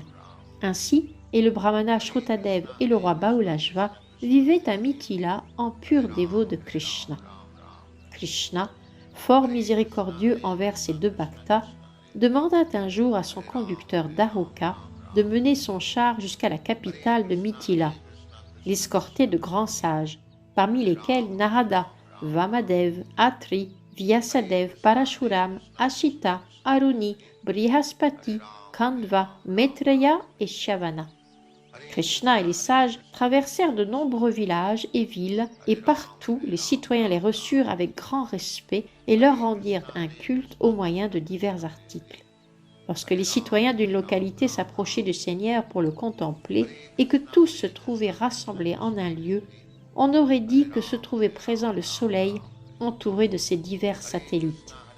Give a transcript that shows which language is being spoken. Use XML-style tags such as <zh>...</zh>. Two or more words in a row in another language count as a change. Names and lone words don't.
<fr>Ainsi, et le brahmana Shrutadev et le roi Bahulajva vivaient à Mithila en pur dévot de Krishna. Krishna, fort miséricordieux envers ses deux bhaktas, demanda un jour à son conducteur Daruka de mener son char jusqu'à la capitale de Mithila, l'escorter de grands sages, parmi lesquels Narada, Vamadev, Atri, Vyasadev, Parashuram, Ashita, Aruni, Brihaspati, Kandva, Maitreya et Shavana. Krishna et les sages traversèrent de nombreux villages et villes, et partout les citoyens les reçurent avec grand respect et leur rendirent un culte au moyen de divers articles. Lorsque les citoyens d'une localité s'approchaient du Seigneur pour le contempler et que tous se trouvaient rassemblés en un lieu, on aurait dit que se trouvait présent le soleil entouré de ses divers satellites.</fr>